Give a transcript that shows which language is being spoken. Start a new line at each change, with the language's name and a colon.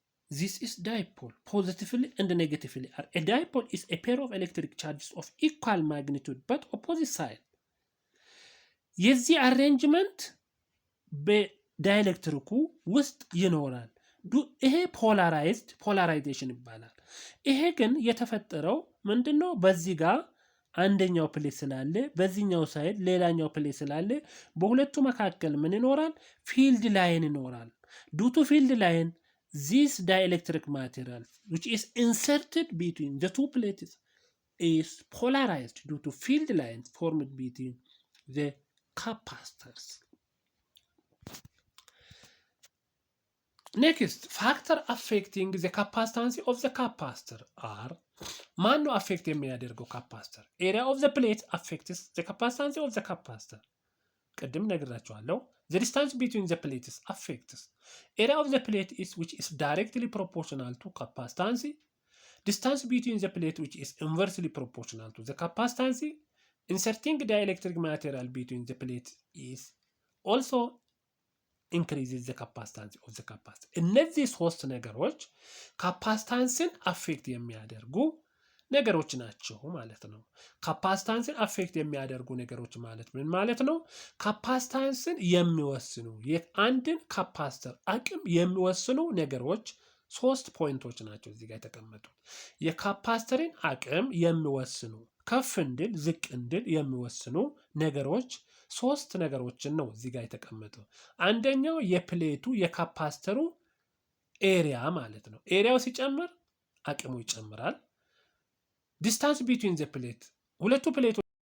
English: This is dipole, positively and negatively. A dipole is a pair of electric charges of equal magnitude but opposite side.
Amharic: የዚህ አሬንጅመንት በዳይኤሌክትሪኩ ውስጥ ይኖራል። ይሄ ፖላራይዜሽን ይባላል። ይሄ ግን የተፈጠረው ምንድነው? በዚህ ጋር አንደኛው ፕሌት ስላለ በዚህኛው ሳይድ ሌላኛው ፕሌት ስላለ በሁለቱ መካከል ምን ይኖራል? ፊልድ ላይን ይኖራል።
English: ዱቱ ፊልድ ላይን this dielectric material which is inserted between the two plates is polarized due to field lines formed between the capacitors. Next, factor affecting the capacitance of the capacitor are
Amharic: ማን ነው አፌክት የሚያደርገው ካፓሲተር?
English: area of the plate affects the capacitance of the capacitor.
Amharic: ቅድም ነግራችኋለሁ።
English: The distance between the plates affects area of the plate is which is directly proportional to capacitance. Distance between the plate which is inversely proportional to the capacitance. Inserting dielectric material between the plates is also increases the capacitance of the capacitor.
Amharic: እነዚህ ሶስት ነገሮች ካፓሲታንስን አፌክት የሚያደርጉ ነገሮች ናቸው ማለት ነው። ካፓሲታንስን አፌክት የሚያደርጉ ነገሮች ማለት ምን ማለት ነው? ካፓሲታንስን የሚወስኑ የአንድን ካፓሲተር አቅም የሚወስኑ ነገሮች ሶስት ፖይንቶች ናቸው እዚህ ጋር የተቀመጡት። የካፓሲተርን አቅም የሚወስኑ ከፍ እንድል ዝቅ እንድል የሚወስኑ ነገሮች ሶስት ነገሮችን ነው እዚህ ጋር የተቀመጠው። አንደኛው የፕሌቱ የካፓሲተሩ ኤሪያ ማለት ነው። ኤሪያው ሲጨምር አቅሙ ይጨምራል። ዲስታንስ ቢትዊን ዘ ፕሌት ሁለቱ ፕሌቶች